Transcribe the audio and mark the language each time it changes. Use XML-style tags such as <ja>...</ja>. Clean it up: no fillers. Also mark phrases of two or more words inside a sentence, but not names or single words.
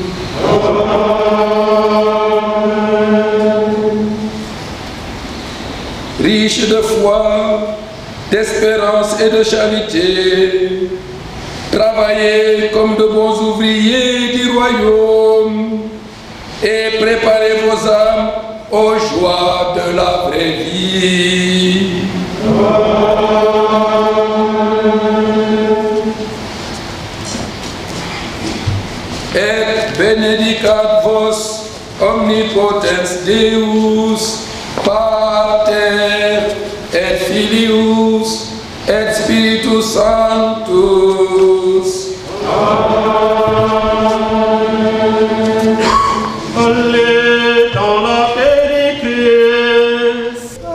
<fr>Riche de foi, d'espérance et de charité, travaillez comme de bons ouvriers du royaume et préparez vos âmes aux joies de la vraie vie.</fr> <la>Et benedicat vos omnipotens Deus, Pater et Filius et Spiritus Sanctus.</la> <fr>Allez dans la paix de Christ.</fr>